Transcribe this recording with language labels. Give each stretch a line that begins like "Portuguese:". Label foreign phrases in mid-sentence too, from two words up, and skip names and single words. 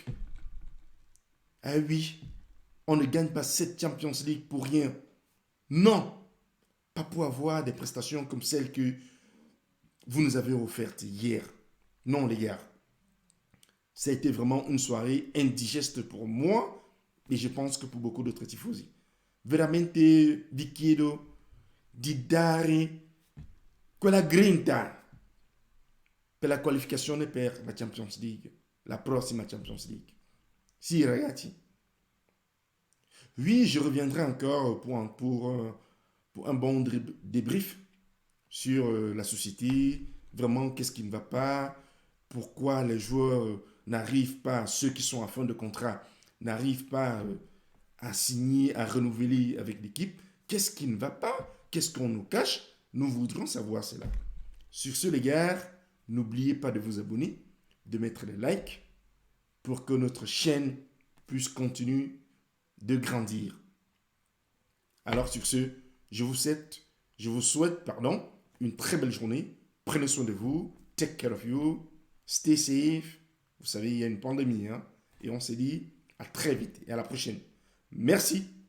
French: Ah oui, on ne gagne pas cette Champions League pour rien. Non, pas pour avoir des prestations comme celles que vous nous avez offertes hier. Non, les gars. Ça a été vraiment une soirée indigeste pour moi et je pense que pour beaucoup d'autres tifosi.
Italian: Veramente vi chiedo di dare quella grinta per la qualificazione per la Champions League, la prossima Champions League. Si, ragazzi.
French: Oui, je reviendrai encore pour un bon débrief sur la société, vraiment qu'est-ce qui ne va pas, pourquoi les joueurs n'arrivent pas, ceux qui sont à fin de contrat, n'arrivent pas à signer, à renouveler avec l'équipe. Qu'est-ce qui ne va pas? Qu'est-ce qu'on nous cache? Nous voudrons savoir cela. Sur ce, les gars, n'oubliez pas de vous abonner, de mettre des likes pour que notre chaîne puisse continuer de grandir. Alors sur ce, je vous souhaite une très belle journée. Prenez soin de vous.
English: Take care of you. Stay safe.
French: Vous savez, il y a une pandémie. Et on se dit à très vite et à la prochaine. Merci.